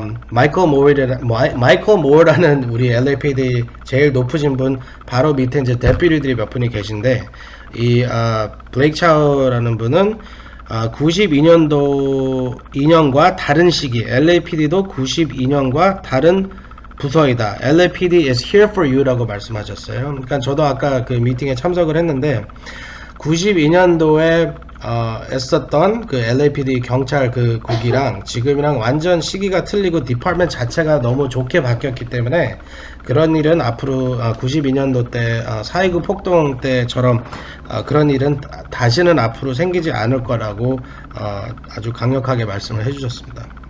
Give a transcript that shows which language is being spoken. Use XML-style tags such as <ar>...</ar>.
<ko>마이클 모어라는 우리 LAPD 제일 높으신 분 바로 밑에 이제 대표들이 몇 분이 계신데 이 블레이크 차우라는 분은 92년과 다른 시기 LAPD도 92년과 다른 부서이다.</ko> <en>LAPD is here for you라고</en> <ko>말씀하셨어요. 그러니까 저도 아까 그 미팅에 참석을 했는데 92년도에 했었던 그 LAPD 경찰 그 국이랑 지금이랑 완전 시기가 틀리고 디파트먼트 자체가 너무 좋게 바뀌었기 때문에 그런 일은 앞으로 92년도 때 4.29 폭동 때처럼 그런 일은 다시는 앞으로 생기지 않을 거라고 아주 강력하게 말씀을 해주셨습니다.</ko>